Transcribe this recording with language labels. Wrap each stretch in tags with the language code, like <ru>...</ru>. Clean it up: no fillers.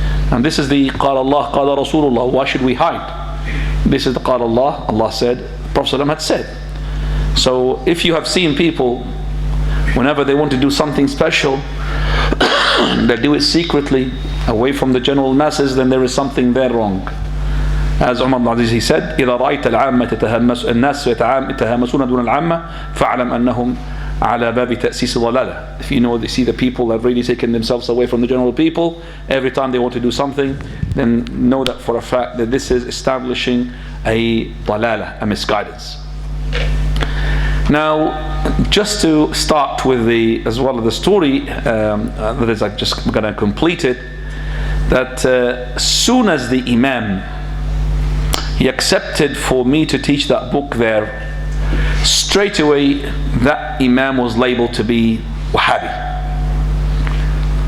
<en>And this is the Qala Allah, Qala Rasulullah. Why should we hide? This is the Qala Allah. Allah said, the Prophet had said. So if you have seen people, whenever they want to do something special, they do it secretly, away from the general masses, then there is something there wrong. As Umar ibn Aziz, he said,</en> <ar>إذا رأيت العامة الناس يتهامسون دون العامة فاعلم أنهم على باب تأسيس ضلالة.</ar> <en>If you know, they see the people have really taken themselves away from the general people, every time they want to do something, then know that for a fact that this is establishing a ضلالة, a misguidance. Now, just to start with the, as well as the story, that is, I'm just going to complete it, that as soon as the Imam, he accepted for me to teach that book there, straight away that Imam was labeled to be Wahhabi.</en>